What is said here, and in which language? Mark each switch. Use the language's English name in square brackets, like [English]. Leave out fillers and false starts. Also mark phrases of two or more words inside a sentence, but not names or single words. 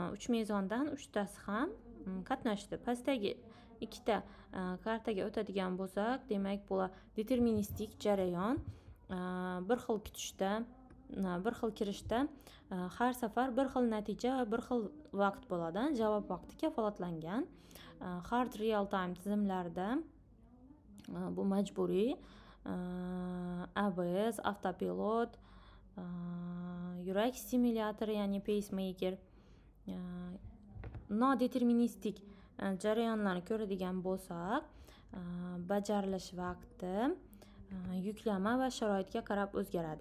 [Uzbek] 3 mezondan 3tasi ham qatnashdi. Pastdagi ikkita kartaga o'tadigan bo'lsak, demak, bu deterministik jarayon. Bir xil kutishda, bir xil kirishda har safar bir xil natija va bir xil vaqt bo'ladi. Javob vaqti kafolatlangan. [English] Hard real time [Uzbek] tizimlarda bu majburiy. ABS, avtopilot, yurak stimulyatori, ya'ni pacemaker. Nodeterministik jarayonlarni ko'radigan bo'lsak, bajarilish vaqti yuklama va sharoitga qarab o'zgaradi.